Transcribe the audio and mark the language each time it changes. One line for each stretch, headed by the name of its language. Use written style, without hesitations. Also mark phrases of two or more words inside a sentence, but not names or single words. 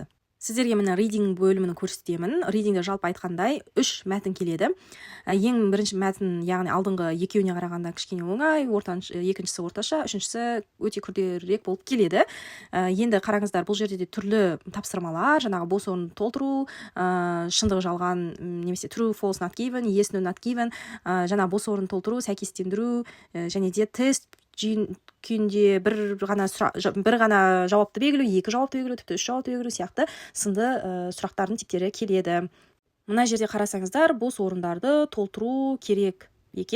Kazakh: Сіздерге мені reading бөлімін көрсетемін. Readingде жалпы айтқандай 3 мәтін келеді. Ең бірінші мәтін, яғни алдыңғы екеуіне қарағанда кішкене оңай, екіншісі орташа, үшіншісі өте күрделірек болып келеді. Енді қараңыздар, бұл жерде де түрлі тапсырмалар, жаңағы бос орынды толтыру, шындығы жалған, немесе
English: true, false, not given, yes, no, not given,
Kazakh: жаңа бос орынды толтыру, сәйкестендіру, және де тест күйінде бір ғана жауапты белгілеу, 2 жауапты белгілеу, тіпті 3 жауапты белгілеу сияқты сынды сұрақтардың типтері келеді. Мына жерде қарасаңыздар, бос орындарды толтыру керек екен.